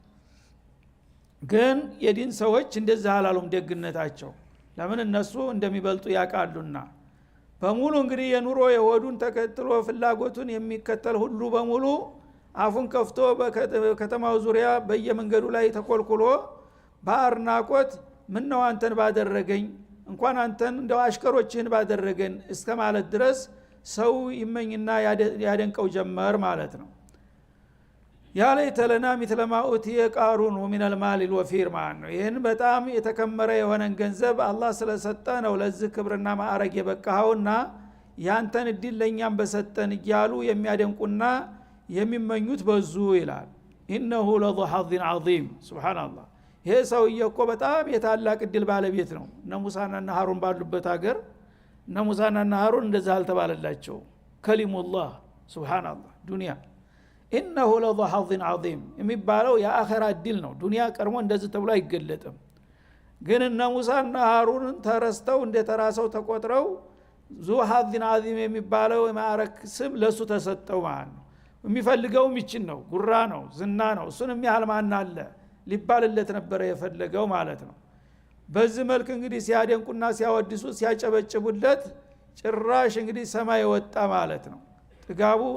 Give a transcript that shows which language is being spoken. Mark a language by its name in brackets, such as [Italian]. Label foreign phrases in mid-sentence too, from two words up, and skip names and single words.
[Amharic] ግን የዲን ሰዎች እንደዛ አላሉም ደግነታቸው ለምን እነሱ እንደሚበልጡ ያቃሉና በሙሉ እንግዲህ የኑሮ የወዱን ተከትሎ ፍላጎቱን የሚከተል ሁሉ በሙሉ አፉን ከፍቶ በከተማው ዙሪያ በየመንገዱ ላይ ተቆልቁሎ በአርናቆት ምን ነው አንተን ባደረገኝ እንኳን አንተን እንደው አሽከሮችን ባደረገን እስከ ማለት ድረስ ሰው ይመኝና ያደንቀው ጀመር ማለት ነው [Arabic] يا ليت لنا مثل ما اوتي قارون ومن المال الوفير [Amharic] ማለት ነው ይሄን በጣም የተከመረ የሆነን ገንዘብ አላህ ስለሰጠ ነው ለዚህ ክብርና ማዕረግ የበቃውና ያንተን እድል ለኛም በሰጠን እያሉ የሚያደንቁና የሚመኙት በዙ ይላል [Arabic] انه لذو حظ عظيم سبحان الله [Amharic] ይሄ ሰውዬ እኮ በጣም የታላቅ እድል ባለቤት ነው እነ ሙሳና ሀሩን ባሉበት ሀገር እነ ሙሳና ሀሩን እንደዛ አልተባለላቸው ከሊሙላህ ሱብሃንአላህ ዱንያ [Arabic] انه لذو حظ عظيم [Amharic] የሚባለው የአኺራ እድል ነው ዱንያ ቀርሞ እንደዚህ ተብሎ አይገለጥም ግን እነ ሙሳና ሀሩን ተረስተው እንደተራሰው ተቆጥረው [Arabic] ذو حظ عظيم [Amharic] የሚባለው የማዕረግ ስም ለሱ ተሰጠው ማለት ነው የሚፈልገው ይችን ነው ጉራ ነው ዝና ነው እሱንም ያህል ማን አለ ሊባልለት ነበር የፈለገው ማለት ነው በዚህ መልክ እንግዲህ ሲያደንቁና ሲያወድሱ ሲያጨበጭቡለት ጭራሽ እንግዲህ ሰማይ ወጣ ማለት ነው ጥጋቡ